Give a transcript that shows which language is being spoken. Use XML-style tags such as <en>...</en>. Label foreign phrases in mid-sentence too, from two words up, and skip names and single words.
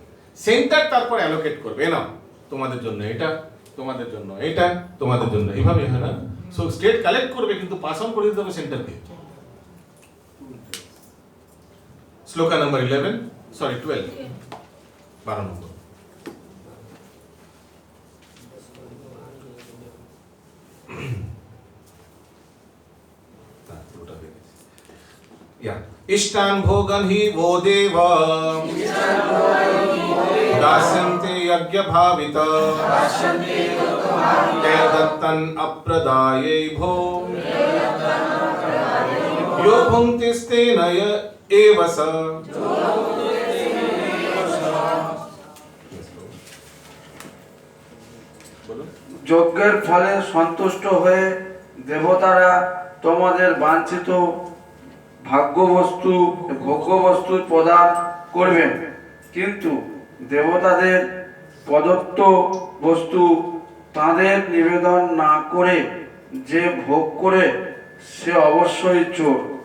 <bn>সেন্টার তারপর অ্যালোকেট করবে, না তোমাদের জন্য এটা, তোমাদের জন্য এটা, তোমাদের জন্য, এইভাবে হয় না।</bn> <en>so state collect</en> <bn>করবে কিন্তু</bn> <en>pass on</en> <bn>করে দিতে হবে সেন্টারকে। শ্লোকা নাম্বার 12 নম্বর।</bn> <sa>इष्टान भोगन ही वो देव दास्यन्ते यज्ञ भावित ते दत्तन अप्रदाये भो यो भुङ्क्तिस्तेन एव स।</sa> <bn>যজ্ঞের ফলে সন্তুষ্ট হয়ে দেবতারা তোমাদের বাঞ্ছিত ভোগ্যবস্তু প্রদান করবেন, কিন্তু দেবতাদের প্রদত্ত বস্তু তাদের নিবেদন না করে যে ভোগ করে সে অবশ্যই চোর।</bn>